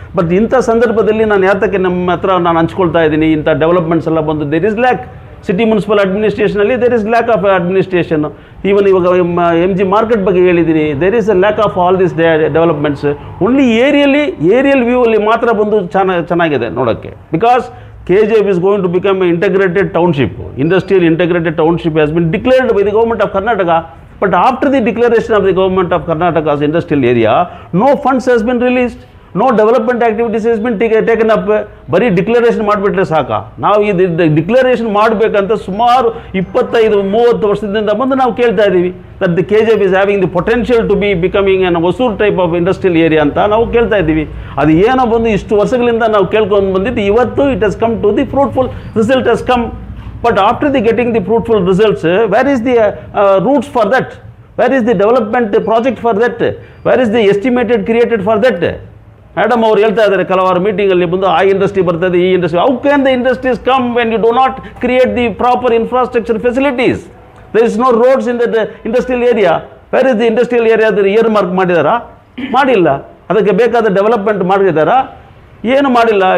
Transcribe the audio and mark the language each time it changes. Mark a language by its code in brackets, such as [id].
[kn] But ಇಂಥ ಸಂದರ್ಭದಲ್ಲಿ ನಾನು ಯಾತಕ್ಕೆ ನಮ್ಮ ಹತ್ರ ನಾನು ಹಂಚ್ಕೊಳ್ತಾ ಇದ್ದೀನಿ, ಇಂಥ ಡೆವಲಪ್ಮೆಂಟ್ಸ್ ಎಲ್ಲ ಬಂದು [en] There is lack. City municipal ಅಡ್ಮಿನಿಸ್ಟ್ರೇಷನಲ್ಲಿ there is lack of administration. Even [kn] ಇವಾಗ ಎಮ್ ಜಿ ಮಾರ್ಕೆಟ್ ಬಗ್ಗೆ ಹೇಳಿದ್ದೀನಿ, [en] There is a lack of all this developments. [kn] Only aerial view ಅಲ್ಲಿ ಮಾತ್ರ ಬಂದು ಚೆನ್ನಾಗಿದೆ ನೋಡೋಕ್ಕೆ. [en] Because KGF is going to become an integrated township. Industrial integrated township has been declared by the government of Karnataka. But after the declaration of the government of Karnataka's industrial area, no funds has been released. No development activities has been taken up. [kn] ಬರೀ declaration ಮಾಡಿಬಿಟ್ರೆ ಸಾಕ. ನಾವು ಇದು declaration ಮಾಡಬೇಕಂತ ಸುಮಾರು 25-30 ವರ್ಷದಿಂದ ಬಂದು ನಾವು ಕೇಳ್ತಾ ಇದ್ದೀವಿ. [en] that the KGF is having the potential to be becoming an Hosur type of industrial area [kn] ಅಂತ ನಾವು ಕೇಳ್ತಾ ಇದ್ದೀವಿ. ಅದು ಏನೋ ಬಂದು ಇಷ್ಟು ವರ್ಷಗಳಿಂದ ನಾವು ಕೇಳ್ಕೊಂಡು ಬಂದಿದ್ದು, ಇವತ್ತು [en] It has come to the fruitful result has come. But after the getting the fruitful results, where is the roots for that? Where is the development project for that? Where is the estimated created for that? [kn] Madam ಅವ್ರು ಹೇಳ್ತಾ ಇದ್ದಾರೆ ಕೆಲವಾರು ಮೀಟಿಂಗಲ್ಲಿ ಬಂದು, ಆ industry ಬರ್ತದೆ, ಈ industry. [en] How can the industries come when you do not create the proper infrastructure facilities? There is no roads in the industrial area. Where is the industrial area? [kn] Year mark ಮಾಡಿದಾರಾ? ಮಾಡಿಲ್ಲ. ಅದಕ್ಕೆ ಬೇಕಾದ development ಮಾಡಿದಾರಾ? ಏನು ಮಾಡಿಲ್ಲ.